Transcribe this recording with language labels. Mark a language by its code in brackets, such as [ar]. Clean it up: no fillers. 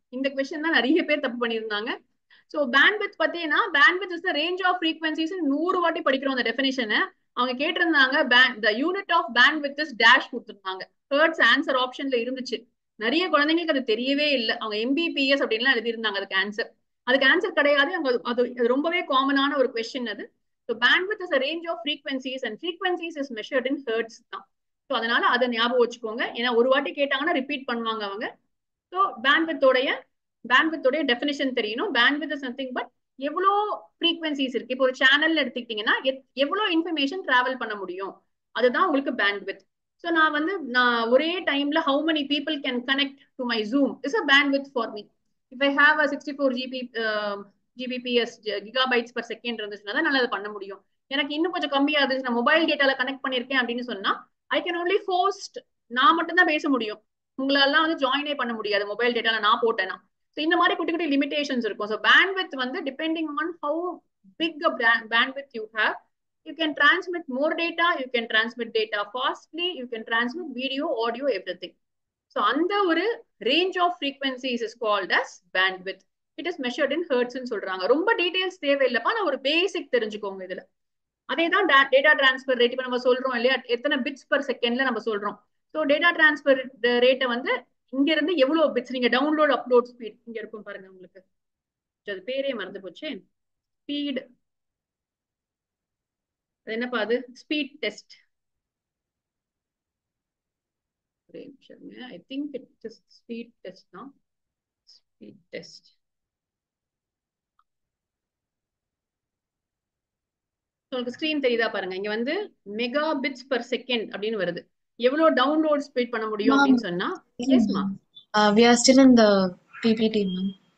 [ta] இந்த கொஸ்டின் தான் நிறைய பேர் தப்பு பண்ணியிருந்தாங்க. ஸோ பேண்ட்வித் பார்த்தீங்கன்னா [en] bandwidth is the range of frequencies [ta] 100 வாட்டி படிக்கிறோம் அந்த டெஃபினேஷனை. அவங்க கேட்டிருந்தாங்க [en] the unit of bandwidth is [ta] dash கொடுத்துருந்தாங்க. ஹெர்ட்ஸ் ஆன்சர் ஆப்ஷன்ல இருந்துச்சு. நிறைய குழந்தைங்களுக்கு அது தெரியவே இல்லை. அவங்க எம்பிபிஎஸ் அப்படின்லாம் எழுதியிருந்தாங்க அதுக்கு ஆன்சர் கிடையாது. அவங்க அது ரொம்பவே காமனான ஒரு கொஸ்டின் அது. [en] So bandwidth is a range of frequencies and frequencies is measured in hertz தான். [ta] ஸோ அதனால அதை ஞாபகம் வச்சுக்கோங்க. ஏன்னா ஒரு வாட்டி கேட்டாங்கன்னா ரிப்பீட் பண்ணுவாங்க அவங்க. ஸோ பேண்ட்வித்தோடைய டெஃபினிஷன் தெரியணும். [en] bandwidth is nothing but [ta] எவ்வளோ ஃப்ரீக்வன்சிஸ் இருக்கு. இப்போ ஒரு சேனல் எடுத்துக்கிட்டீங்கன்னா எவ்வளோ இன்ஃபர்மேஷன் டிராவல் பண்ண முடியும், அதுதான் உங்களுக்கு பேண்ட்வித். [en] so [ta] நான் ஒரே டைம்ல [en] How many people can connect to my Zoom is a bandwidth for me. If I have a 64 GBPS gigabytes per second [ta] இருந்துச்சுன்னா தான் நல்லா பண்ண முடியும். எனக்கு இன்னும் கொஞ்சம் கம்மியா இருந்துச்சு, நான் மொபைல் டேட்டால கனெக்ட் பண்ணிருக்கேன் அப்படின்னு சொன்னா [en] I can only host, [ta] நான் மட்டும் தான் பேச முடியும். உங்களெல்லாம் வந்து ஜாயினே பண்ண முடியாது மொபைல் டேட்டால நான் போட்டேன்னா. ஸோ இந்த மாதிரி குட்டி குட்டி லிமிடேஷன்ஸ் இருக்கும். ஸோ பேண்ட்வித் வந்து [en] Depending on how big a bandwidth you have, you can transmit more data, you can transmit data fastly, you can transmit video, audio, everything. So [ta] அந்த ஒரு [en] range of frequencies is called as bandwidth. It is measured in hertz [ta] ன்னு சொல்றாங்க. ரொம்ப details தேவையில்லைப்பா, நான் ஒரு பேசிக் தெரிஞ்சுக்கோங்க இதுல. அதே தான் டேட்டா டிரான்ஸ்பர் ரேட். இப்போ நம்ம சொல்றோம் இல்லையா, எத்தனை பிட்ஸ் பர் செகண்ட்ல நம்ம சொல்றோம். ஸோ டேட்டா டிரான்ஸ்பர் ரேட்டை வந்து இங்க இருந்து எவ்வளவு பிட்ஸ் நீங்க டவுன்லோட் அப்லோட் ஸ்பீட் இங்க இருக்கும் பாருங்க. உங்களுக்கு அது பேரே மறந்து போச்சு. ஸ்பீட் என்னப்பா அது? Speed test. [en] I think it is speed test தான். Speed test. [ta] உங்களுக்கு ஸ்கிரீன் தெரியுதா பாருங்க. இங்க வந்து மெகா பிட்ஸ் பர் செகண்ட் அப்படின்னு வருது. எவ்வளவு டவுன்லோட் ஸ்பீட் பண்ண முடியும் அப்படின்னு சொன்னா எஸ்மா [en] we are still in the PPT ma'am.